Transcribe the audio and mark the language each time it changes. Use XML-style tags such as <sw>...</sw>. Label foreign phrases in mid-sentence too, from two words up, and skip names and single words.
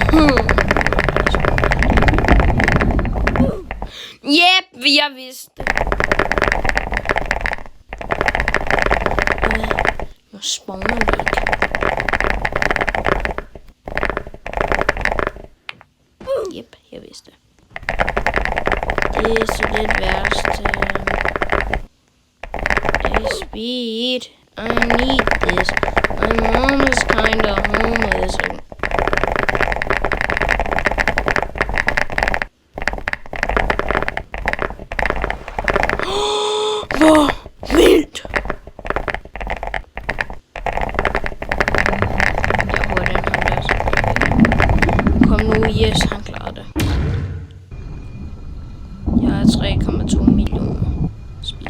<da>Yep, jeg vidste det. Nu spawner vi ikke. Yep, jeg vidste det. Det er så lidt værst. Speed.</da> <en>I need this. My mom is kinda homeless.</en> <da>Hvor vildt! Jeg hørte den ham der. Kom nu, yes, han klarede det. Jeg har 3,2 millioner speed.</da>